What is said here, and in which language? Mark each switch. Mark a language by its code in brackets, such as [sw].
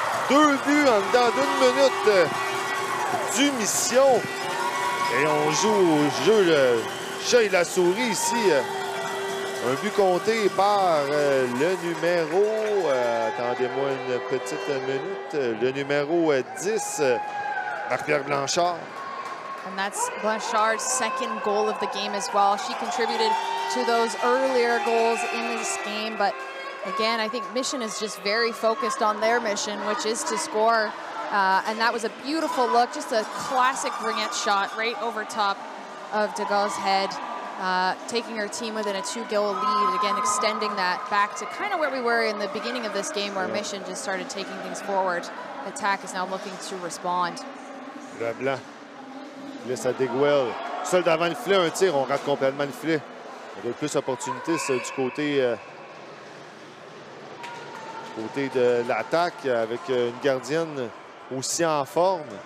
[fr] 2 buts en dedans d'1 minute du Mission. Et on joue au jeu le chat et la souris ici. Un but compté par le numéro... attendez-moi une petite minute. Le numéro 10, Marc-Pierre Blanchard. [en] And that's Blanchard's second goal of the game as well. She contributed to those earlier goals in this game, but again, I think Mission is just very focused on their mission, which is to score. And that was a beautiful look, just a classic ringette shot right over top of Degas' head. taking her team within a 2-goal lead, again extending that back to kind of where we were in the beginning of this game where Mission just started taking things forward. Attack is now looking to respond. [fr] Leblanc laisse à Degwell. Seul devant le filet, un tir, on rate complètement le filet. On a plus d'opportunités du côté de l'attaque avec une gardienne aussi en forme.